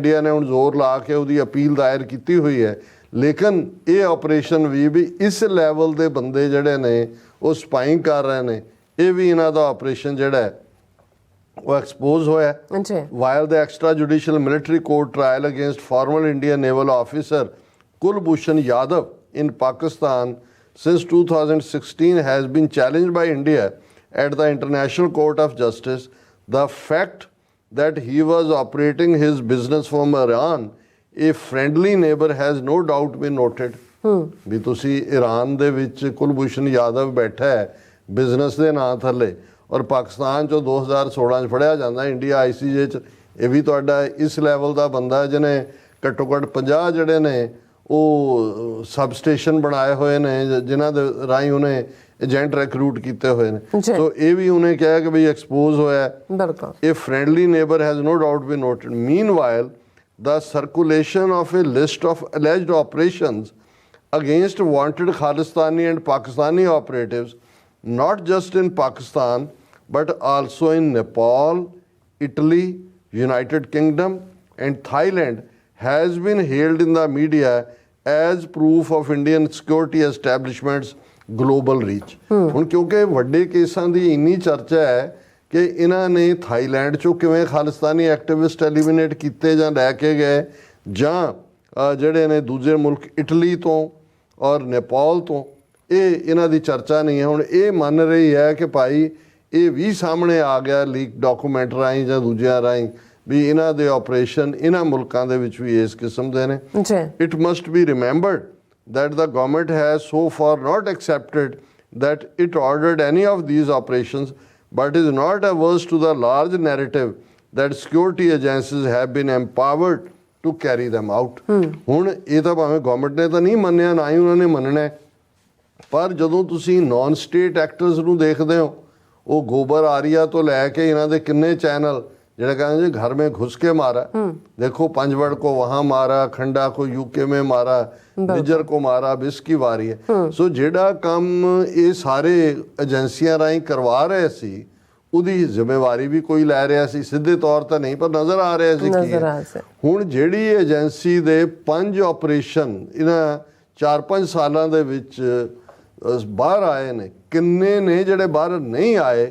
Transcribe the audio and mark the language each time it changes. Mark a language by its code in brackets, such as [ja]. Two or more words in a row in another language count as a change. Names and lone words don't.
[pa] ਇੰਡੀਆ ਨੇ ਹੁਣ ਜ਼ੋਰ ਲਾ ਕੇ ਉਹਦੀ ਅਪੀਲ ਦਾਇਰ ਕੀਤੀ ਹੋਈ ਹੈ, ਲੇਕਿਨ ਇਹ ਆਪਰੇਸ਼ਨ ਵੀ ਇਸ ਲੈਵਲ ਦੇ ਬੰਦੇ ਜਿਹੜੇ ਨੇ ਉਹ ਸਪਾਈਂਗ ਕਰ ਰਹੇ ਨੇ, ਇਹ ਵੀ ਇਹਨਾਂ ਦਾ ਆਪਰੇਸ਼ਨ ਜਿਹੜਾ ਹੈ ਉਹ ਐਕਸਪੋਜ਼ ਹੋਇਆ। [en] While the extra judicial military court trial against former Indian naval officer Kulbhushan Yadav in Pakistan since 2016 has been challenged by India at the International Court of Justice. The fact that he was operating his business from Iran, a friendly neighbor, has no doubt been noted. [pa] ਵੀ ਤੁਸੀਂ ਈਰਾਨ ਦੇ ਵਿੱਚ ਕੁਲਭੂਸ਼ਣ ਯਾਦਵ ਬੈਠਾ ਹੈ ਬਿਜ਼ਨਸ ਦੇ ਨਾਂ ਥੱਲੇ, ਔਰ ਪਾਕਿਸਤਾਨ 'ਚੋਂ 2016 'ਚ ਫੜਿਆ ਜਾਂਦਾ ਇੰਡੀਆ ICJ 'ਚ। ਇਹ ਵੀ ਤੁਹਾਡਾ ਇਸ ਲੈਵਲ ਦਾ ਬੰਦਾ ਜਿਹਨੇ ਘੱਟੋ ਘੱਟ 50 ਜਿਹੜੇ ਨੇ ਉਹ [en] sub station [pa] ਬਣਾਏ ਹੋਏ ਨੇ, ਜਿਨ੍ਹਾਂ ਦੇ ਰਾਹੀਂ ਉਹਨੇ ਏਜੰਟ ਰਿਕਰੂਟ ਕੀਤੇ ਹੋਏ ਨੇ। ਸੋ ਇਹ ਵੀ ਉਹਨੇ ਕਿਹਾ ਕਿ ਬਈ ਐਕਸਪੋਜ਼ ਹੋਇਆ। ਇਹ [en] friendly neighbor has no doubt been noted. ਮੀਨਵਾਈਲ the circulation of a list of alleged operations against wanted Khalistani and Pakistani operatives, not just in Pakistan, but also in Nepal, Italy, United Kingdom, and Thailand, has been hailed in the media as proof of Indian security establishments' global reach. [pa] ਹੁਣ ਕਿਉਂਕਿ ਵੱਡੇ ਕੇਸਾਂ ਦੀ ਇੰਨੀ ਚਰਚਾ ਹੈ ਕਿ ਇਹਨਾਂ ਨੇ ਥਾਈਲੈਂਡ 'ਚੋਂ ਕਿਵੇਂ ਖਾਲਿਸਤਾਨੀ [en] activist eliminate [pa] ਕੀਤੇ ਜਾਂ ਲੈ ਕੇ ਗਏ, ਜਾਂ ਜਿਹੜੇ ਨੇ ਦੂਜੇ ਮੁਲਕ ਇਟਲੀ ਤੋਂ ਔਰ ਨੇਪਾਲ ਤੋਂ, ਇਹ ਇਹਨਾਂ ਦੀ ਚਰਚਾ ਨਹੀਂ ਹੈ। ਹੁਣ ਇਹ ਮੰਨ ਰਹੀ ਹੈ ਕਿ ਭਾਈ ਇਹ ਵੀ ਸਾਹਮਣੇ ਆ ਗਿਆ [en] leak document [pa] ਰਾਹੀਂ ਜਾਂ ਦੂਜਿਆਂ ਰਾਹੀਂ ਵੀ ਇਹਨਾਂ ਦੇ ਆਪਰੇਸ਼ਨ ਇਹਨਾਂ ਮੁਲਕਾਂ ਦੇ ਵਿੱਚ ਵੀ ਇਸ ਕਿਸਮ ਦੇ ਨੇ। [en] It must be remembered that the government has so far not accepted that it ordered any of these operations, but is not averse to the large narrative that security agencies have been empowered to carry them out. [pa] ਹੁਣ ਇਹ ਤਾਂ ਭਾਵੇਂ ਗਵਰਨਮੈਂਟ ਨੇ ਤਾਂ ਨਹੀਂ ਮੰਨਿਆ, ਨਾ ਹੀ ਉਹਨਾਂ ਨੇ ਮੰਨਣਾ, ਪਰ ਜਦੋਂ ਤੁਸੀਂ [en] non state actors [pa] ਨੂੰ ਦੇਖਦੇ ਹੋ, ਉਹ ਗੋਬਰ ਆਰੀਆ ਤੋਂ ਲੈ ਕੇ ਇਹਨਾਂ ਦੇ ਕਿੰਨੇ ਚੈਨਲ ਜਿਹੜੇ ਕਹਿੰਦੇ ਜੀ [hi] घर में घुस के मारा, देखो पंजवड़ को वहाँ मारा, खंडा को यूके में मारा, निजर को मारा, बिस की वारी है। [pa] सो ਜਿਹੜਾ ਕੰਮ ਇਹ ਸਾਰੇ ਏਜੰਸੀਆਂ ਰਾਹੀਂ ਕਰਵਾ ਰਹੇ ਸੀ ਉਹਦੀ ਜ਼ਿੰਮੇਵਾਰੀ ਵੀ ਕੋਈ ਲੈ ਰਿਹਾ ਸੀ, ਸਿੱਧੇ ਤੌਰ ਤੇ ਨਹੀਂ ਪਰ ਨਜ਼ਰ ਆ ਰਿਹਾ ਸੀ ਕੀ ਹੈ। ਹੁਣ ਜਿਹੜੀ ਏਜੰਸੀ ਦੇ 5 ਆਪਰੇਸ਼ਨ ਇਹਨਾਂ 4-5 ਸਾਲਾਂ ਦੇ ਵਿੱਚ ਬਾਹਰ ਆਏ ਨੇ, ਕਿੰਨੇ ਨੇ ਜਿਹੜੇ ਬਾਹਰ ਨਹੀਂ ਆਏ।